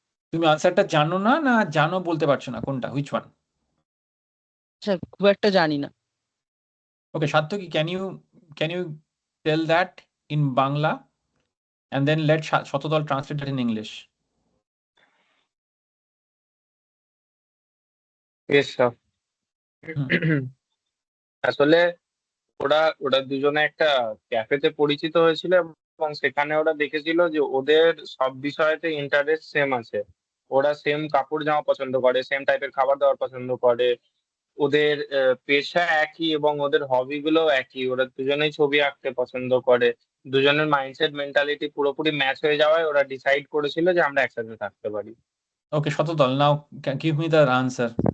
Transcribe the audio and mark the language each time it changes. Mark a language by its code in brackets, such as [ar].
[bn] তুমি আনসারটা জানো না, না জানো বলতে পারছো না, কোনটা, [en] Which one? [bn] স্যার খুব একটা জানি না। [en] Okay, Satyaki, can you tell that in Bangla and then let Shotodol translate that in English? Yes, sir. Hmm. [bn] আসলে ওরা ওরা দুজনে একটা ক্যাফেতে পরিচিত হয়েছিল এবং সেখানে ওরা দেখেছিল যে ওদের সব বিষয়েতে ইন্টারেস্ট সেম আছে। ওরা সেম কাপড় জামা পছন্দ করে, সেম টাইপের খাবার দাবার পছন্দ করে, ওদের পেশা একই এবং ওদের হবি গুলো একই। ওরা দুজনেই ছবি আঁকতে পছন্দ করে। দুজনের মাইন্ডসেট মেন্টালিটি পুরোপুরি ম্যাচ হয়ে যাওয়ায় ওরা ডিসাইড করেছিল যে আমরা একসাথে থাকতে পারি। [en] Okay, Shotodol, now give me the answer.